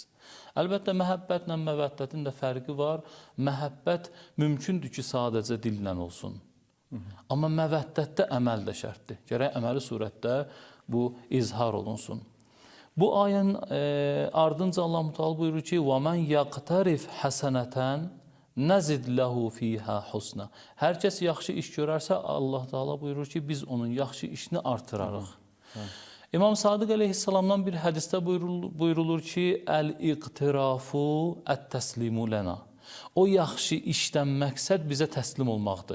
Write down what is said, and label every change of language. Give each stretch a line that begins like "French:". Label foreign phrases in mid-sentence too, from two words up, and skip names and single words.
Azerbaijani: Əlbəttə, məhəbbətlə məvəddətin də fərqi var. Məhəbbət mümkündür ki, sadəcə dillə olsun. Amma məvəddətdə əməl də şərtdir. Gərək əməli surətdə bu izhar olunsun. Bu ayənin ardınca Allah Müteal buyurur ki,
Arabic: وَمَنْ يَقْتَرِفْ حَسَنَةً نزد له فيها حسنا.
Azerbaijani: Hər kəs yaxşı iş görərsə, Allah Taala buyurur ki, biz onun yaxşı işini artırarıq. İmam Sadiq əleyhissalamdan bir hədisdə buyurulur ki,
Arabic: الاقتراف التسليم لنا.
Azerbaijani: O yaxşı işdən məqsəd bizə təslim olmaqdır.